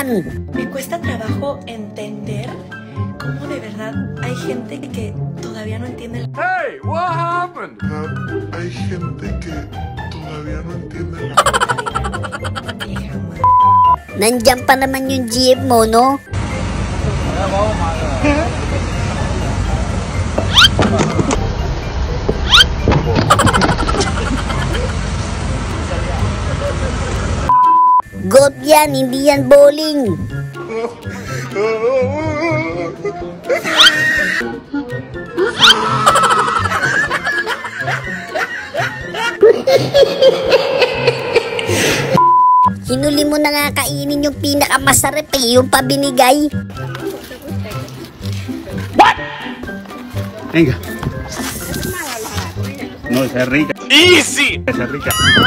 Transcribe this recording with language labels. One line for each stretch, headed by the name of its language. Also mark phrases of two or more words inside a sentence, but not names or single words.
Spanish: Me cuesta trabajo entender cómo de verdad hay gente que todavía no entiende la...
English: Hey, what happened?
Spanish: Hay gente que todavía no entiende.
Filipino: Nandyan pa naman yung jeep mo, no? Golf yan, hindi yan bowling. Hinuli mo na nga kainin yung pinakamasarap eh, yung pabinigay.
Spanish: Venga. No, esa es rica. Easy. Esa es rica.